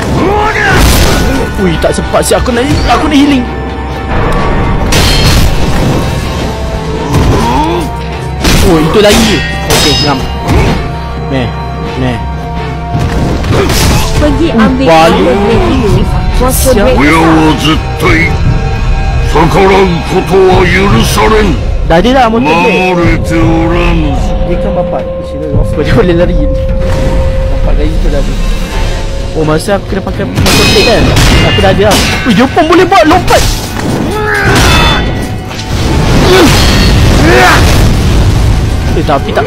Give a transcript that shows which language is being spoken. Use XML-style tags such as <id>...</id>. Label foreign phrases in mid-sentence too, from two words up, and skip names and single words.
<ms>Ui, tak sempat siap aku nak healing. Oh, itu lagi je. Okey, ngam. Meh. Pergi ambil guru dulu. Waktu break</ms> <ja>親は絶対逆らうことは許されん。</ja> <ms>Dah ada lah motor dia.</ms> <ja>守れておらぬ。</ja> <ms>Dia kan bapak Shinobi Offer. Dia boleh lari. Bapak lari tu dah ada. Oh, masa aku kena pakai motor blade kan, aku dah ada lah. Ui, dia pun boleh buat lompat. Tapi tak.</ms>